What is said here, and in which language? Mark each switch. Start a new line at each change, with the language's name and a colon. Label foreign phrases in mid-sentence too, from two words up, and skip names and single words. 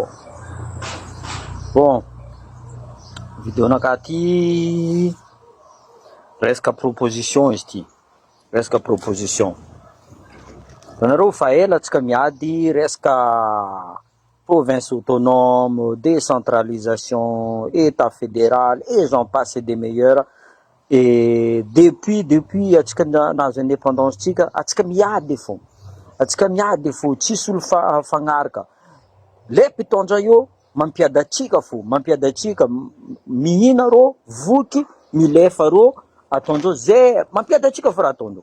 Malagasy: Bom, vidéo nakati resaka proposition izy ty, resaka proposition. Anareo fa ela antsika miady resaka
French: province autonome,
Malagasy: décentralisation,
French: état fédéral, et j'en passe et des meilleurs. Et depuis
Malagasy: atsika nahazo indépendance tsika, atsika miady fô. Atsika miady fô, tsisy olo fagnaraka. Le mpitondra io mampiady atsika fô, mampiady atsika, mihina rô, voky, milefa rô, ataondreo zay, mampiady atsika fô raha ataondreo.